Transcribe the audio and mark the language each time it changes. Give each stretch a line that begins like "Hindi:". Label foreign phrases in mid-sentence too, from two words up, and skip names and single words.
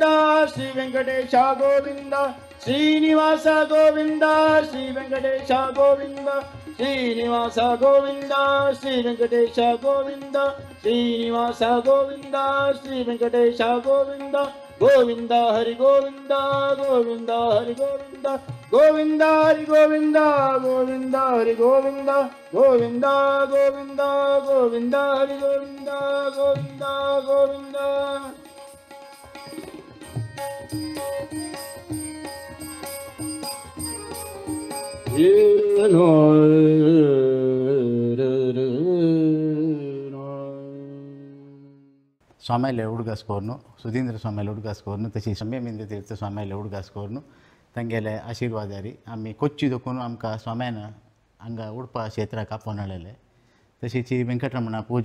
Sanskrit: श्री वेंकटेश गोविंद श्रीनिवास गोविंद श्री वेंकटेश गोविंद श्रीनिवास गोविंद श्री वेंकटेश गोविंद श्रीनिवास गोविंद श्री वेंकटेश गोविंद गोविंद हरि गोविंद गोविंद हरि गोविंद गोविंद हरि गोविंद गोविंद हरि गोविंद गोविंद गोविंद गोविंद हरि गोविंद गोविंद गोविंद
Konkani: स्वाम्याले उडगासकोरनु सुधींद्र स्वाम्याले उडगासकोरनु तशी सम्यमिंद तीर्थ स्वाम्याले उडगासकोरनु तांगेले आशिर्वादारी आमी कोच्ची दोकून आमकां स्वाम्यान हांगा उडपा क्षेत्राक आपोवनाळेले तशीची वेंकटरमणा पूज